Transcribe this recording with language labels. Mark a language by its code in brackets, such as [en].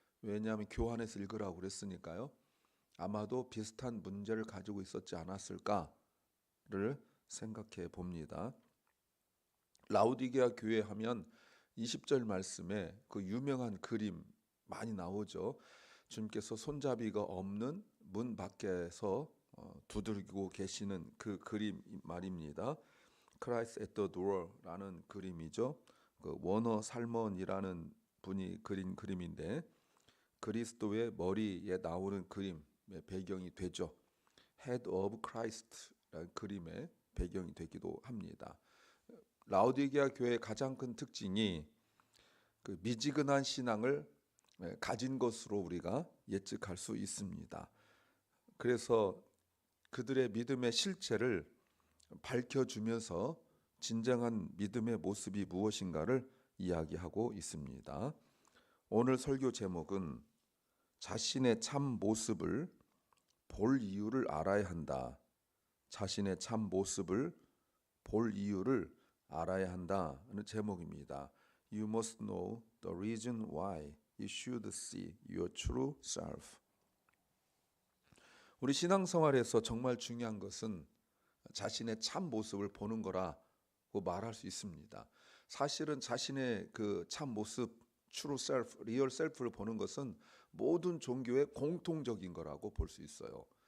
[ko] 왜냐하면 교환해서 읽으라고 그랬으니까요. 아마도 비슷한 문제를 가지고 있었지 않았을까를 생각해 봅니다. 라오디게아 교회 하면 20절 말씀에 그 유명한 그림 많이 나오죠. 주님께서 손잡이가 없는 문 밖에서 두들기고 계시는 그 그림 말입니다. Christ at the Door라는 그림이죠. 그 워너 살먼이라는 분이 그린 그림인데 그리스도의 머리에 나오는 그림의 배경이 되죠. Head of Christ라는 그림의 배경이 되기도 합니다. 라오디게아 교회의 가장 큰 특징이 그 미지근한 신앙을 가진 것으로 우리가 예측할 수 있습니다. 그래서 그들의 믿음의 실체를 밝혀주면서 진정한 믿음의 모습이 무엇인가를 이야기하고 있습니다. 오늘 설교 제목은 자신의 참 모습을 볼 이유를 알아야 한다. 자신의 참 모습을 볼 이유를 알아야 한다는 제목입니다. [en] You must know the reason why you should see your true self. [ko] 우리 신앙생활에서 정말 중요한 것은 자신의 참 모습을 보는 거라고 말할 수 있습니다. 사실은 자신의 그 참 모습, true self, real self를 보는 것은 모든 종교의 공통적인 거라고 볼 수 있어요.